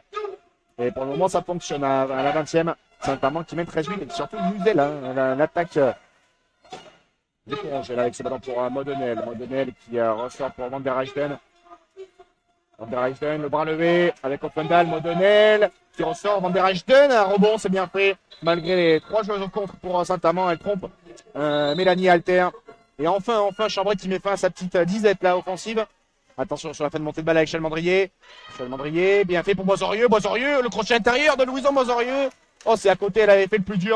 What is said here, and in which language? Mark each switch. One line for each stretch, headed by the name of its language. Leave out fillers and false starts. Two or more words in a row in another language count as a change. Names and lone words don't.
French: Et pour le moment, ça fonctionne à la 20e. Saint-Amand qui met 13-8 et surtout Musel, hein, l'attaque. Là, avec ce ballon pour Modenel. Modenel qui ressort pour Van der Heijden. Van der Heijden, le bras levé avec Offendal. Modenel qui ressort. Van der Heijden, un rebond, c'est bien fait. Malgré les 3 joueurs au contre pour Saint-Amand, elle trompe Mélanie Alter. Et enfin, Chambray qui met fin à sa petite disette là, offensive. Attention sur la fin de montée de balle avec Chalmandrier. Chalmandrier, bien fait pour Boissorieux. Boissorieux, le crochet intérieur de Louison Boissorieux. Oh, c'est à côté, elle avait fait le plus dur.